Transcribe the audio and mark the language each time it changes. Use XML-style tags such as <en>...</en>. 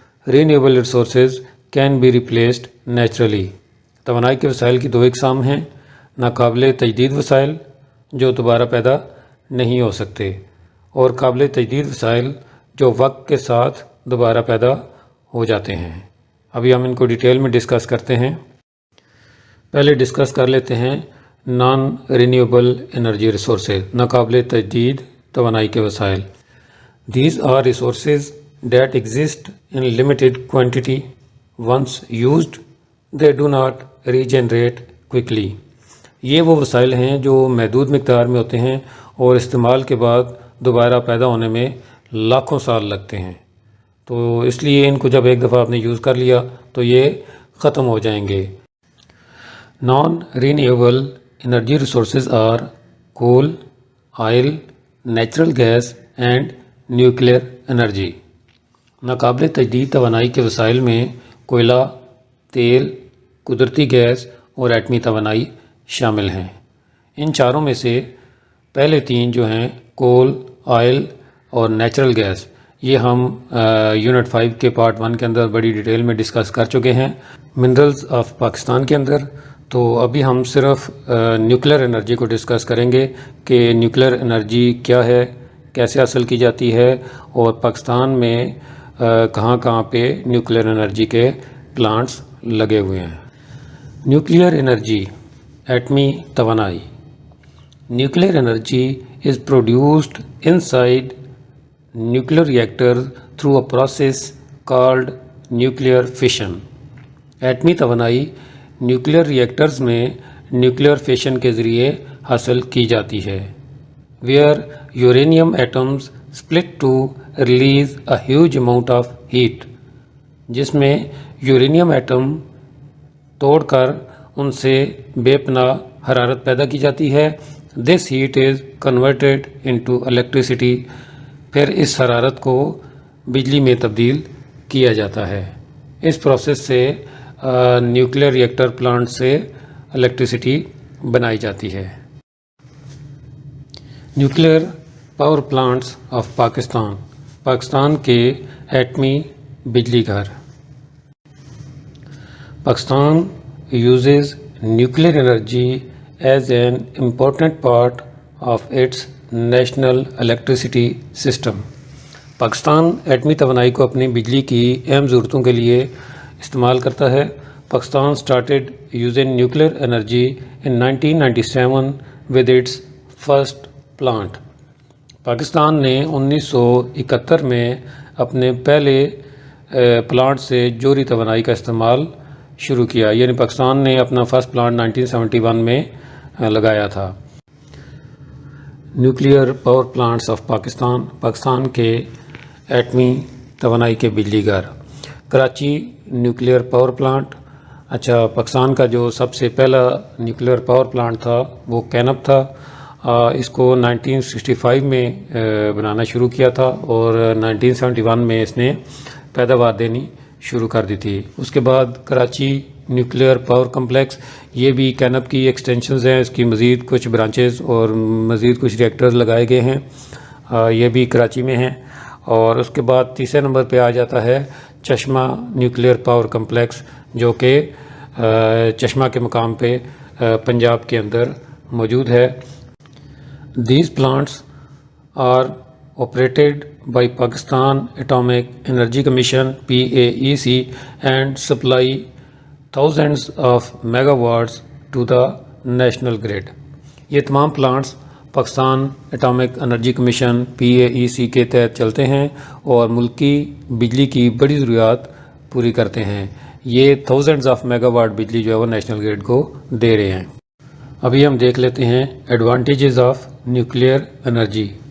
<en>Renewable resources can be replaced naturally.</en> <ur>توانائی کے وسائل کی 2 اقسام ہیں: ناقابل تجدید وسائل جو دوبارہ پیدا نہیں ہو سکتے، اور قابل تجدید وسائل جو وقت کے ساتھ دوبارہ پیدا ہو جاتے ہیں. ابھی ہم ان کو ڈیٹیل میں ڈسکس کرتے ہیں. پہلے ڈسکس کر لیتے ہیں</ur> <en>non renewable energy resources,</en> <ur>ناقابل تجدید توانائی کے وسائل.</ur> <en>These are resources that exist in limited quantity. Once used they do not regenerate quickly.</en> <ur>یہ وہ وسائل ہیں جو محدود مقدار میں ہوتے ہیں اور استعمال کے بعد دوبارہ پیدا ہونے میں لاکھوں سال لگتے ہیں. تو اس لیے ان کو جب ایک دفعہ آپ نے یوز کر لیا تو یہ ختم ہو جائیں گے.</ur> <en>Non renewable energy resources are coal, oil, natural gas and nuclear energy.</en> <ur>ناقابل تجدید توانائی کے وسائل میں کوئلہ، تیل، قدرتی گیس اور ایٹمی توانائی شامل ہیں. ان چاروں میں سے پہلے 3 جو ہیں کول، آئل اور نیچرل گیس، یہ ہم یونٹ 5 کے پارٹ 1 کے اندر بڑی ڈیٹیل میں ڈسکس کر چکے ہیں</ur> <en>minerals of Pakistan</en> <ur>کے اندر. تو ابھی ہم صرف نیوکلیر انرجی کو ڈسکس کریں گے کہ نیوکلیر انرجی کیا ہے، کیسے حاصل کی جاتی ہے اور پاکستان میں کہاں کہاں پہ نیوکلیر انرجی کے پلانٹس لگے ہوئے ہیں. نیوکلیئر انرجی ایٹمی توانائی.</ur> <en>Nuclear energy is produced inside nuclear reactors through a process called nuclear fission.</en> <ur>ایٹمی توانائی نیوکلیئر ریئیکٹرز میں نیوکلیئر فیشن کے ذریعے حاصل کی جاتی ہے.</ur> <en>where uranium atoms split to release a huge amount of heat.</en> <ur>جس میں یورینیم ایٹم توڑ کر ان سے بے پناہ حرارت پیدا کی جاتی ہے.</ur> <en>This heat is converted into electricity.</en> <ur>پھر اس حرارت کو بجلی میں تبدیل کیا جاتا ہے. اس پروسیس سے نیوکلیئر ریئیکٹر پلانٹ سے الیکٹریسٹی بنائی جاتی ہے.</ur> <en>Nuclear power plants of Pakistan.</en> <ur>Pakistan کے ایٹمی بجلی گھر.</ur> <en>Pakistan uses nuclear energy as an important part of its national electricity system.</en> <ur>Pakistan ایٹمی توانائی کو اپنی بجلی کی اہم ضرورتوں کے لیے استعمال کرتا ہے.</ur> <en>Pakistan started using nuclear energy in 1997 with its first plant.</en> <ur>Pakistan نے 1971 میں اپنے پہلے پلانٹ سے جوہری توانائی کا استعمال شروع کیا. یعنی پاکستان نے اپنا فرسٹ پلانٹ 1971 میں لگایا تھا.</ur> <en>Nuclear power plants of Pakistan.</en> <ur>Pakistan کے ایٹمی توانائی کے بجلی گھر. Karachi nuclear power plant. اچھا، پاکستان کا جو سب سے پہلا نیوکلیئر پاور پلانٹ تھا وہ کینپ تھا. اس کو 1965 میں بنانا شروع کیا تھا اور 1971 میں اس نے پیداوار دینی شروع کر دی تھی. اس کے بعد کراچی نیوکلیئر پاور کمپلیکس، یہ بھی کینپ کی ایکسٹینشنز ہیں. اس کی مزید کچھ برانچز اور مزید کچھ ریئیکٹرز لگائے گئے ہیں. یہ بھی کراچی میں ہیں. اور اس کے بعد تیسرے نمبر پہ آ جاتا ہے چشمہ نیوکلیئر پاور کمپلیکس، جو کہ چشمہ کے مقام پہ پنجاب کے اندر موجود ہے.</ur> <en>These plants are operated by Pakistan Atomic Energy Commission (PAEC) and supply thousands of megawatts to the national grid.</en> <ur>یہ تمام plants Pakistan atomic energy commission (PAEC) کے تحت چلتے ہیں اور ملکی بجلی کی بڑی ضروریات پوری کرتے ہیں. یہ</ur> <en>thousands of megawatt</en> <ur>بجلی جو ہے وہ نیشنل گریڈ کو دے رہے ہیں. ابھی ہم دیکھ لیتے ہیں</ur> <en>Advantages of nuclear energy.</en>